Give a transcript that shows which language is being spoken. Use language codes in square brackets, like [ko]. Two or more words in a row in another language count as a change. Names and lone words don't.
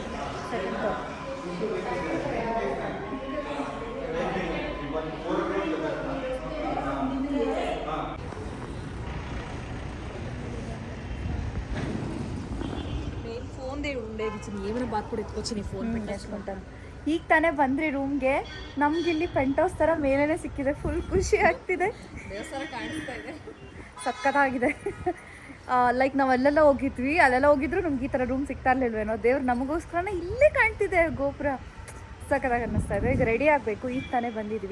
[te] ఫోన్ ఉండేది ఏమైనా బాత్ కూడా ఎత్తుకొచ్చి నీ ఫోన్ పెట్టేసుకుంటాను. [kn] ಈಗ ತಾನೇ ಬಂದ್ರಿ ರೂಮ್ಗೆ. ನಮ್ಗಿಲ್ಲಿ [en] pent house [kn] ಥರ ಮೇಲೇನೆ ಸಿಕ್ಕಿದೆ. ಫುಲ್ ಖುಷಿ ಆಗ್ತಿದೆ. ದೇವಸ್ಥಾನ ಕಾಣಿಸ್ತಾ ಇದೆ, ಸಕ್ಕತ್ತಾಗಿದೆ. ಲೈಕ್ ನಾವೆಲ್ಲೆಲ್ಲ ಹೋಗಿದ್ವಿ, ಅಲ್ಲೆಲ್ಲ ಹೋಗಿದ್ರು ನಮ್ಗೆ ಈ ಥರ ರೂಮ್ ಸಿಗ್ತಾ ಇರಲಿಲ್ವೇನೋ. ದೇವ್ರು ನಮಗೋಸ್ಕರನೇ ಇಲ್ಲೇ ಕಾಣ್ತಿದೆ ಗೋಪುರ. ಸಕ್ಕತ್ತಾಗಿ ಅನ್ನಿಸ್ತಾ ಇದೆ. ಈಗ ರೆಡಿ ಆಗಬೇಕು. ಈಗ ತಾನೇ ಬಂದಿದ್ವಿ.